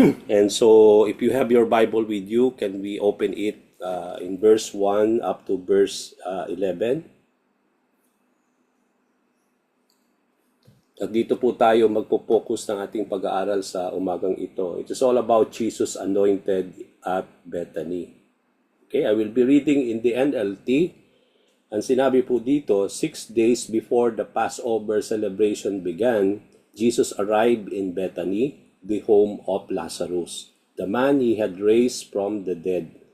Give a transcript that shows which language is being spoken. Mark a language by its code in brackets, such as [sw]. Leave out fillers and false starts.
[en] And so, if you have your Bible with you, can we open it in verse 1 up to verse 11? [tl] At dito po tayo magpo-focus ng ating pag-aaral sa umagang ito. [en] It is all about Jesus anointed at Bethany. Okay, I will be reading in the NLT. [tl] Ang sinabi po dito, [en] 6 days before the Passover celebration began, Jesus arrived in Bethany, the home of Lazarus, the man he had raised from the dead.